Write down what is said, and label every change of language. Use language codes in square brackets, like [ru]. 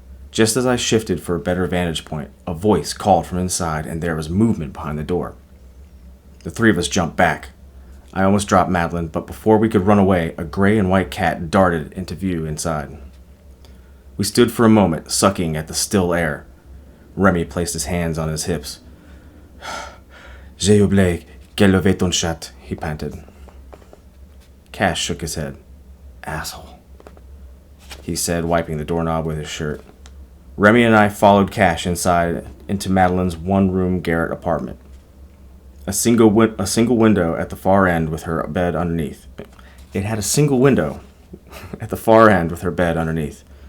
[en] Just as I shifted for a better vantage point, a voice called from inside, and there was movement behind the door. The 3 of us jumped back. I almost dropped Madeline, but before we could run away, a gray and white cat darted into view inside. We stood for a moment, sucking at the still air. Remy placed his hands on his hips. [fr] J'ai oublié qu'elle avait ton chat, [en] he panted. Cash shook his head. Asshole, he said, wiping the doorknob with his shirt. Remy and I followed Cash inside into Madeline's one-room garret apartment. A single window at the far end with her bed underneath. It had a single window at the far end with her bed underneath.